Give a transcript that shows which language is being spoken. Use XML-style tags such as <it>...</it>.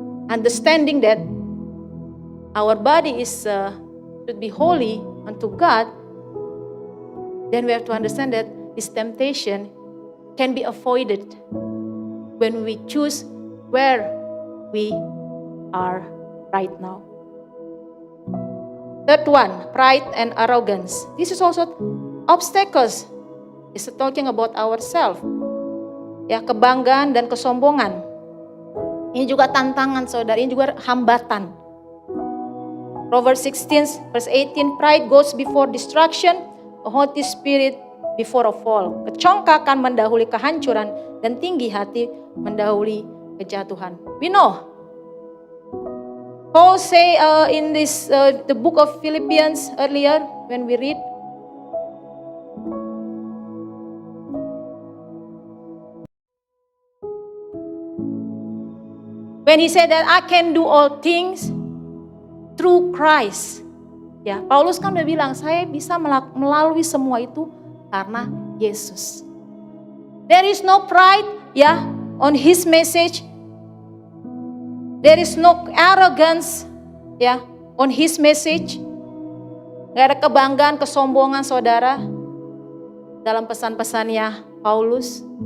<en>understanding that our body is should be holy unto God, then we have to understand that this temptation can be avoided when we choose where we are right now. Third one, pride and arrogance. This is also obstacles. It's talking about ourselves.</en> <id>Ya, kebanggaan dan kesombongan. Ini juga tantangan saudara, ini juga hambatan.</id> <en>Proverbs 16 verse 18, pride goes before destruction, a haughty spirit before a fall.</en> <id>Kecongkakan mendahului kehancuran dan tinggi hati mendahului kejatuhan.</id> <en>We know. Paul say in this the book of Philippians earlier when we read, when he said that I can do all things through Christ.</en> <id>Ya, Paulus kan udah bilang saya bisa melalui semua itu karena Yesus.</id> <en>There is no pride ya on his message. There is no arrogance ya on his message.</en> <id>Gak ada kebanggaan, kesombongan saudara dalam pesan-pesannya Paulus.</id>